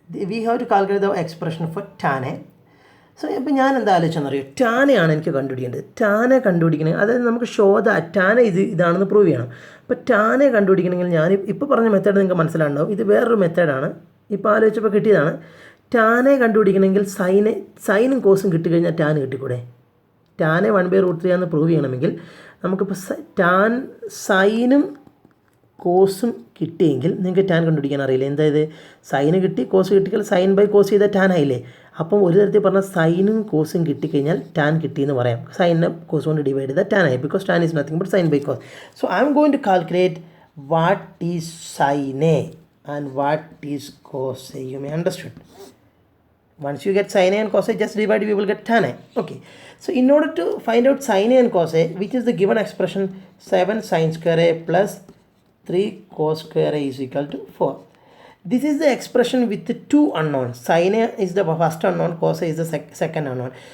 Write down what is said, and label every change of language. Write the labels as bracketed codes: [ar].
[en] We have to calculate the expression for tan A. [ml] So ഇപ്പോൾ ഞാൻ എന്താ ആലോചിച്ചെന്നറിയോ, ടാനയാണ് എനിക്ക് കണ്ടുപിടിക്കേണ്ടത്. ടാനെ കണ്ടുപിടിക്കണമെങ്കിൽ, അതായത് നമുക്ക് ഷോ ദാറ്റ് ടാന ഇതാണെന്ന് പ്രൂവ് ചെയ്യണം. അപ്പോൾ ടാനെ കണ്ടുപിടിക്കണമെങ്കിൽ ഞാൻ ഇപ്പോൾ പറഞ്ഞ മെത്തേഡ് നിങ്ങൾക്ക് മനസ്സിലാണ്ടാവും. ഇത് വേറൊരു മെത്തേഡാണ്, ഇപ്പോൾ ആലോചിച്ചപ്പോൾ കിട്ടിയതാണ്. ടാനെ കണ്ടുപിടിക്കണമെങ്കിൽ സൈനും കോസും കിട്ടിക്കഴിഞ്ഞാൽ ടാൻ കിട്ടിക്കൂടെ? ടാനെ 1/√3 ആണെന്ന് പ്രൂവ് ചെയ്യണമെങ്കിൽ നമുക്കിപ്പോൾ സൈനും കോസും കിട്ടിയെങ്കിൽ നിങ്ങൾക്ക് ടാൻ കണ്ടുപിടിക്കാൻ അറിയില്ല. എന്തായത്, സൈന് കിട്ടി, കോസ് കിട്ടിയാൽ സൈൻ ബൈ കോസ് ചെയ്താൽ ടാൻ ആയില്ലേ? അപ്പം ഒരു തരത്തിൽ പറഞ്ഞാൽ സൈനും കോസും കിട്ടിക്കഴിഞ്ഞാൽ ടാൻ കിട്ടിയെന്ന് പറയാം. സൈനിനെ കോസ് കൊണ്ട് ഡിവൈഡ് ചെയ്താൽ ടാൻ ആയി, [en] Because tan is nothing but sin by cos. So I am going to calculate what is sin A and what is cos A. You may understood. Once you get sin A and cos A, just divide, we will get tan A. Okay. So in order to find out sin A and cos A, which is the given expression, 7 sin square A plus 3 cos square A is equal to 4. This is the expression with the two unknowns. Sin A is the first unknown, cos A is the second unknown.